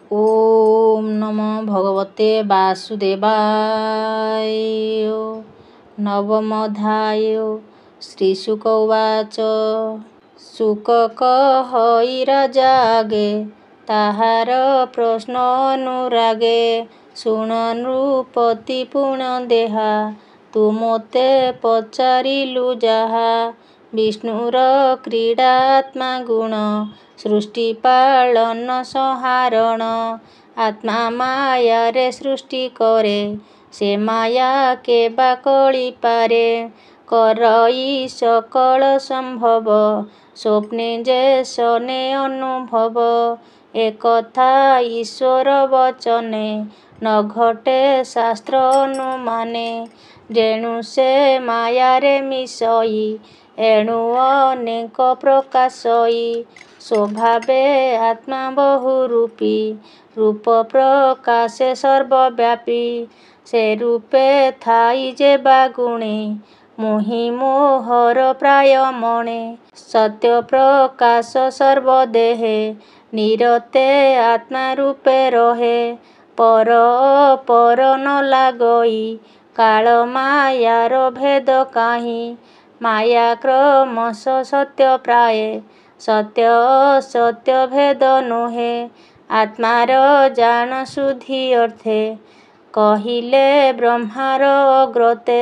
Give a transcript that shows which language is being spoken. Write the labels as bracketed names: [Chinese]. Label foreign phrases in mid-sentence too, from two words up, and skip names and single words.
[Sanskrit] ओम नमो भगवते वासुदेवाय। नवमोऽध्याय। श्रीशुक उवाच। [Odia] ଶୁକ କହଇ ରାଜା ଆଗେ, ତାହାର ପ୍ରଶ୍ନ ଅନୁରାଗେ। ଶୁଣ ନୃପତି ପୁଣ ଦେହା, ତୁ ମୋତେ ପଚାରିଲୁ ଜାହା। ବିଷ୍ଣୁର କ୍ରୀଡାତ୍ମା ଗୁଣ, ସୃଷ୍ଟି ପାଳନ ସଂହାରଣ। ଆତ୍ମା ମାୟାରେ ସୃଷ୍ଟି କରେ, ସେ ମାୟା କେବା କଳି ପାରେ। କରଇ ସକଳ ସମ୍ଭବ, ସ୍ୱପ୍ନେ ଜେ ସନେ ଅନୁଭବ। ଏକଥା ଈଶ୍ୱର ବଚନେ, ନ ଘଟେ ଶାସ୍ତ୍ର ଅନୁମାନେ। ଜେଣୁ ସେ ମାୟାରେ ମିଶଇ, ଏଣୁ ଅନେକ ପ୍ରକାଶଇ। ସ୍ୱଭାବେ ଆତ୍ମା ବହୁରୂପୀ, ରୂପ ପ୍ରକାଶେ ସର୍ବବ୍ୟାପୀ। ସେ ରୂପେ ଥାଇ ଜେ ବାଗୁଣେ, ମୋହି ମୋହର ପ୍ରାୟ ମଣେ। ସତ୍ୟ ପ୍ରକାଶ ସର୍ବଦେହେ, ନିରତେ ଆତ୍ମା ରୂପେ ରହେ। ପର ଅପର ନ ଲାଗଇ, କାଳ ମାୟାର ଭେଦ କାହିଁ। ମାୟା କ୍ରମଶ ସତ୍ୟ ପ୍ରାୟେ, ସତ୍ୟ ଅସତ୍ୟ ଭେଦ ନୋହେ। ଆତ୍ମାର ଜାନ ଶୁଦ୍ଧି ଅର୍ଥେ, କହିଲେ ବ୍ରହ୍ମାର ଅଗ୍ରତେ।